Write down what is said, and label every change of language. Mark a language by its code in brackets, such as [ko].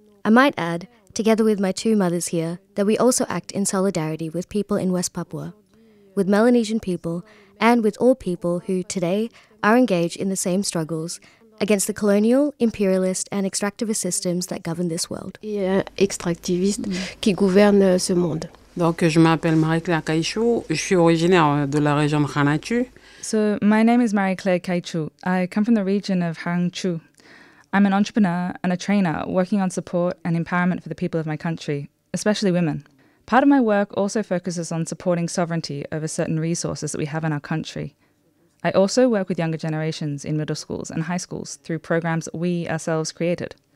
[en] I might add, together with my two mothers here, that we also act in solidarity with people in West Papua, with Melanesian people, and with all people who today are engaged in the same struggles against the colonial, imperialist, and extractivist systems that govern this world. [fr] Extractivist qui gouverne ce monde. Donc, je m'appelle Marie-Claire Kaichou. Je suis originaire de la région de Khanatu. [en] So, my name is Marie-Claire Kaichou. I come from the region of Hrangchu. I'm an entrepreneur and a trainer working on support and empowerment for the people of my country, especially women. Part of my work also focuses on supporting sovereignty over certain resources that we have in our country. I also work with younger generations in middle schools and high schools through programs that we ourselves created.